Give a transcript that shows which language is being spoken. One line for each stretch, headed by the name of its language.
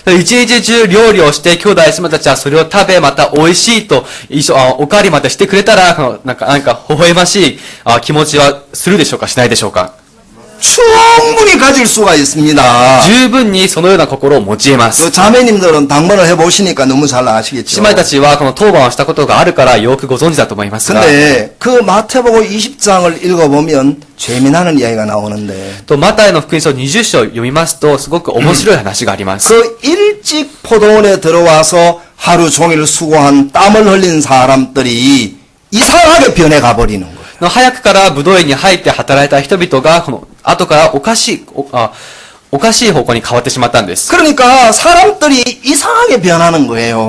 Japanese: 一日中料理をして兄弟姉妹たちはそれを食べまた美味しいとおかわりまたしてくれたらなんか微笑ましい気持ちはするでしょうかしないでしょうか。
Korean: 충분히 가질 수가 있습니다.
Japanese: 十分にそのような心を持ち得ます。
Korean: 그 자매님들은 당번을 해보시니까 너무 잘
Japanese: 姉
Korean: 아시겠죠.
Japanese: 妹たちはこの当番をしたことがあるからよくご存知だと思いますが、
Korean: 근데 그 마태복음 20장을 읽어보면 재미나는 이야기가 나오는데
Japanese: とマタイの福音書20章を読みますとすごく面白い話があります。
Korean: 그 일찍 포도원에 들어와서 하루 종일 수고한 땀을 흘린 사람들이 이상하게 변해가 버리는 거예요.
Japanese: 早くから武道園に入って働いた人々がこの後からおかしい方向に変わってしまったんです。
Korean: 그러니까 사람들이 이상하게 변하는 거예요.